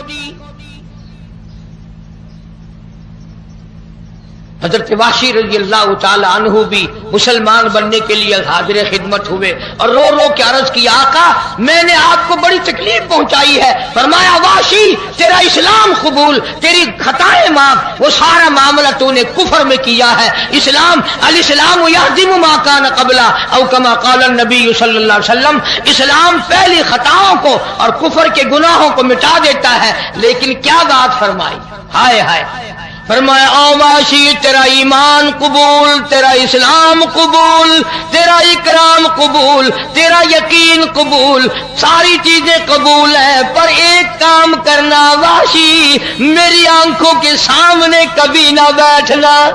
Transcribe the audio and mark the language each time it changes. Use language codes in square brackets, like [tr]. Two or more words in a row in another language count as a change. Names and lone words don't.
[ur] حضرت وحشی [ar] رضی اللہ تعالی عنہ [ur] بھی مسلمان بننے کے لیے حاضر خدمت ہوئے اور رو رو کے عرض کی آقا میں نے آپ کو بڑی تکلیف پہنچائی ہے۔ فرمایا وحشی تیرا اسلام قبول، تیری خطائیں معاف، وہ سارا معاملہ تو نے کفر میں کیا ہے۔ [ar] اسلام الاسلام یہدم ما کان قبلا او کما قال النبی صلی اللہ علیہ وسلم، [ur] اسلام پہلی خطاؤں کو اور کفر کے گناہوں کو مٹا دیتا ہے۔ لیکن کیا بات فرمائی، ہائے ہائے، فرمایا او وحشی تیرا ایمان قبول، تیرا اسلام قبول، تیرا اکرام قبول، تیرا یقین قبول، ساری چیزیں قبول ہیں، پر ایک کام کرنا وحشی، میری آنکھوں کے سامنے کبھی نہ بیٹھنا،